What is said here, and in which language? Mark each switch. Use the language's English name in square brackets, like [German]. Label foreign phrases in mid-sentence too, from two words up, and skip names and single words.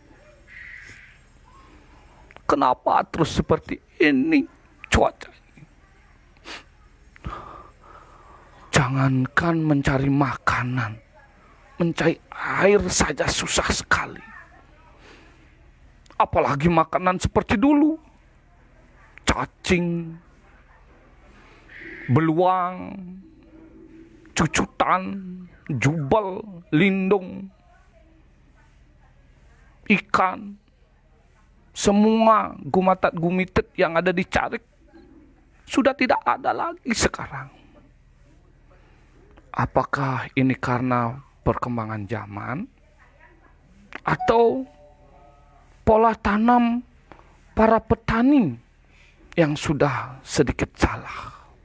[Indonesian] Kenapa terus seperti ini cuaca? Jangankan mencari makanan, mencari air saja susah sekali. Apalagi makanan seperti dulu. Cacing, beluang, cucutan, jubel, lindung, ikan, semua [Balinese] gumatat gumitet [Indonesian] yang ada di Carik sudah tidak ada lagi sekarang. Apakah ini karena perkembangan zaman atau pola tanam para petani yang sudah sedikit salah?